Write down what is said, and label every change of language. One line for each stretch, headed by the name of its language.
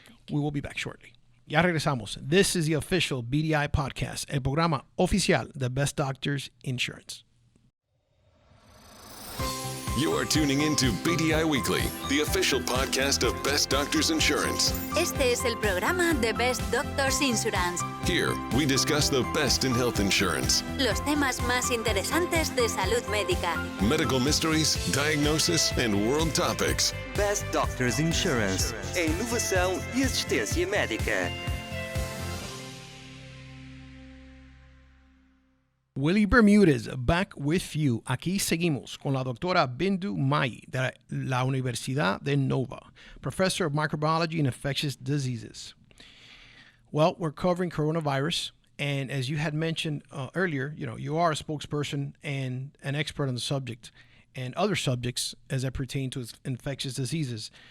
English: We will be back shortly.
Spanish: Ya regresamos.
English: This is the official BDI podcast,
Spanish: el programa oficial de Best Doctors Insurance.
English: You are tuning into BDI Weekly, the official podcast of Best Doctors Insurance.
Spanish: Este es el programa de Best Doctors Insurance.
English: Here, we discuss the best in health insurance,
Spanish: Los temas más interesantes de salud médica.
English: medical mysteries, diagnosis, and world topics.
Portuguese: Best Doctors Insurance, a inovação e assistência médica.
Spanish: Willie Bermudez,
English: back with you.
Spanish: Aquí seguimos con la doctora Bindu Mayi de la Universidad de Nova,
English: Professor of Microbiology and Infectious Diseases. Well, we're covering coronavirus, and as you had mentioned earlier, you are a spokesperson and an expert on the subject and other subjects as they pertain to infectious diseases.